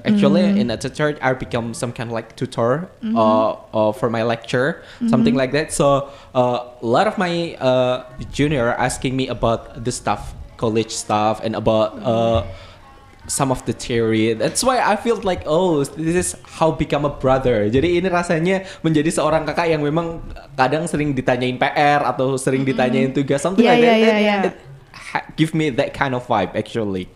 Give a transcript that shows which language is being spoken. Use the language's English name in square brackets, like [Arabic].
[English] Actually, in the third, I become some kind of like tutor for my lecture, something like that. So a lot of my junior asking me about the stuff, college stuff, and about some of the theory. That's why I feel like this is how become a brother. [Indonesian] Jadi ini rasanya menjadi seorang kakak yang memang kadang sering ditanyain PR atau sering ditanyain tugas, [English] something like that. Yeah. It give me that kind of vibe actually.